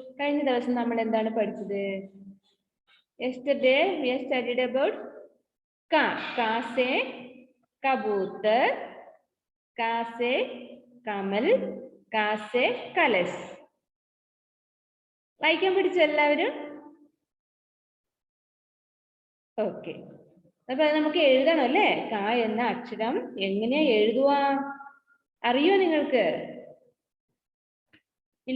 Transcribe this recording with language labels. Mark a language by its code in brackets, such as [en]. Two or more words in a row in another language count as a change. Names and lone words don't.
[ml] കഴിഞ്ഞ ദിവസം നമ്മൾ എന്താണ് പഠിച്ചത്? [en] Yesterday we studied about ka. [hi] क से कबूतर, क से कमल, क से कलश. [ml] വായിക്കാൻ പഠിച്ചു എല്ലാവരും? ഓക്കെ. അപ്പൊ അത് നമുക്ക് എഴുതണം അല്ലേ? കാ എന്ന അക്ഷരം എങ്ങനെയാ എഴുതുക? അറിയോ നിങ്ങൾക്ക്? ഇല്ല.